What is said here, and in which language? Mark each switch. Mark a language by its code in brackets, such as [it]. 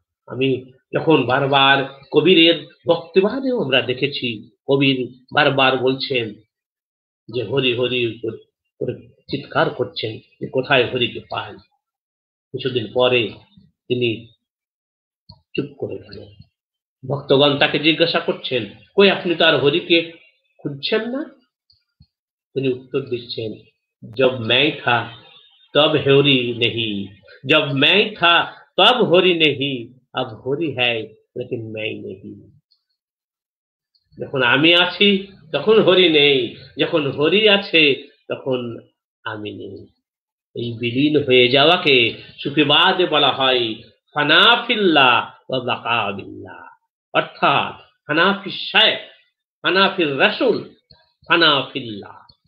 [bn] আমি যখন বারবার কবিরের বক্তব্যেও আমরা দেখেছি, কবির বারবার বলছেন যে হরি হরি করে চিৎকার করছেন যে কোথায় হরিকে পাই। কিছুদিন পরে তিনি চুপ করে গেলেন। ভক্তগণ তাকে জিজ্ঞাসা করছেন, কই আপনি তো আর হরিকে খুঁজছেন না? তিনি উত্তর দিচ্ছেন, [hi] जब मैं था तब होरी नहीं, जब मैं था तब होरी नहीं, अब होरी है लेकिन मैं नहीं। [bn] যখন আমি আছি তখন হরি নেই, যখন হরি আছে তখন আমি নেই। এই বিলীন হয়ে যাওয়াকে সুফিবাদে বলা হয় ফানাফিল্লাহ ওয়া বাকা বিল্লাহ। অর্থাৎ হানাফি শাইখ, হানাফির রাসূল, ফানাফিল্লাহ।